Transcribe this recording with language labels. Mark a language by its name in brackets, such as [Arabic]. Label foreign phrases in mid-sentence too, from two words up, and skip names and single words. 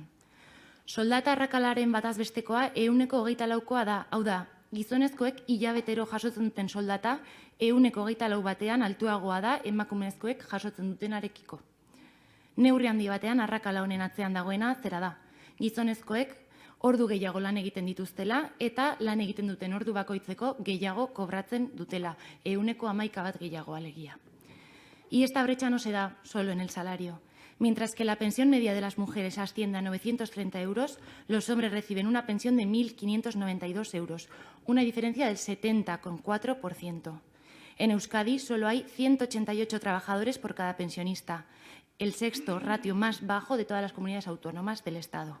[Basque] Soldata arrakalaren batazbestekoa 24%koa da, hau da, gizonezkoek hilabetero jasotzen duten soldata 24% batean altuagoa da emakumezkoek jasotzen dutenarekiko. Neurri handi batean arrakala honen atzean dagoena zera da. Gizonezkoek ordu gehiago lan egiten dituztela eta lan egiten duten ordu bakoitzeko gehiago kobratzen dutela, 11% bat gehiago alegia. [Spanish] Y esta brecha no se da solo en el salario. Mientras que la pensión media de las mujeres asciende a 930 euros, los hombres reciben una pensión de 1.592 euros, una diferencia del 70,4%. En Euskadi solo hay 188 trabajadores por cada pensionista, el 6º ratio más bajo de todas las comunidades autónomas del Estado.